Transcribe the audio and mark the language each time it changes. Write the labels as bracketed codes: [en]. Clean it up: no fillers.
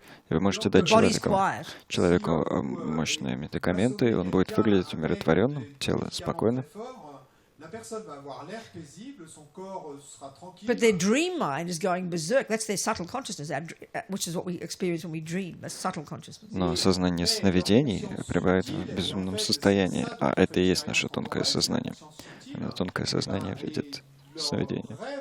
[ru] Вы можете дать человеку мощные медикаменты, и он будет выглядеть умиротворенным, тело спокойно. [fr] La personne va avoir l'air paisible, son corps sera tranquille. [en] But their dream mind is going berserk. That's their subtle consciousness, which is what we experience when we dream. That's subtle consciousness. [ru] Но сознание сновидений пребывает в безумном состоянии, а это и есть наше тонкое сознание. Именно тонкое сознание видит сновидения.